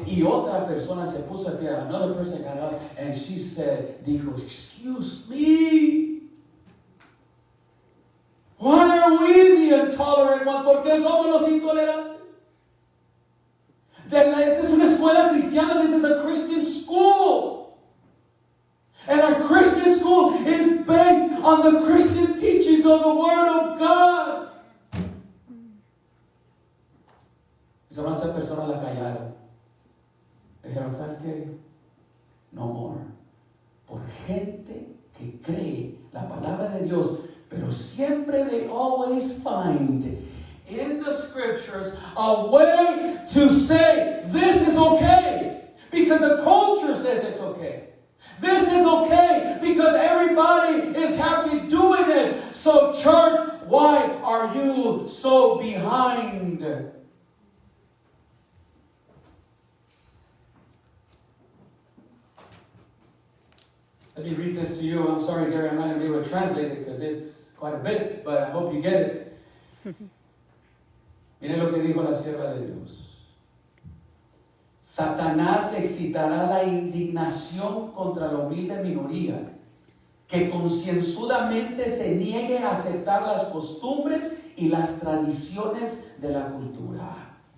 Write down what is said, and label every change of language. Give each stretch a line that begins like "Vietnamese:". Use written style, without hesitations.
Spanish: Y otra persona se puso a pie,
English: another person got up and she said,
Spanish: dijo,
English: excuse me, why are we the intolerant ones?
Spanish: ¿Por qué somos los intolerantes? Esta es una escuela cristiana.
English: This is a Christian school. And our Christian school is based on the Christian teachings of the Word of God.
Spanish: Esa persona la callaron. Dijeron, ¿sabes qué?
English: No more.
Spanish: Por gente que cree la palabra de Dios, pero siempre
English: they always find in the scriptures a way to say this is okay because the culture says it's okay. This is okay because everybody is happy doing it. So church, why are you so behind? Let me read this to you. I'm sorry, Gary, I'm not going to be able to translate it because it's quite a bit, but I hope you get it.
Spanish: Miren lo que dijo la sierva de Dios. Satanás excitará la indignación contra la humilde minoría que concienzudamente se niegue a aceptar las costumbres y las tradiciones de la cultura.